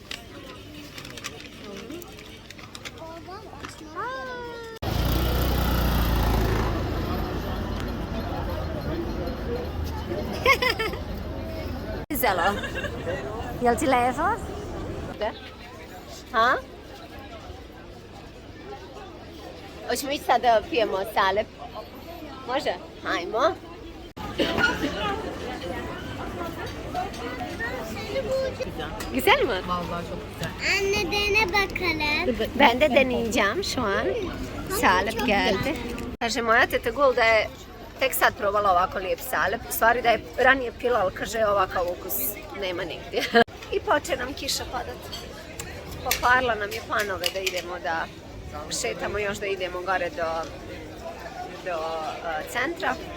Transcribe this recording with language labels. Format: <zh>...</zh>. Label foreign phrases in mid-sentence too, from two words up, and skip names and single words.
<bs>Zelo. Jel ti lepo? Ha? Hoćemo ići sad da pijemo salep? Može? Hajmo.</bs> <tr>Güzel mi? Vallahi çok güzel. Anne dene bakalım. Ben de deneyeceğim şu an. Salep geldi.</tr> <bs>Kaže moja teta Gul da je tek sad probala ovako lijep salep. U stvari da je ranije pila, ali kaže ovakav ukus nema nigdje. I poče nam kiša padat. Pokvarila nam je planove da idemo da šetamo još da idemo gore do centra.</bs>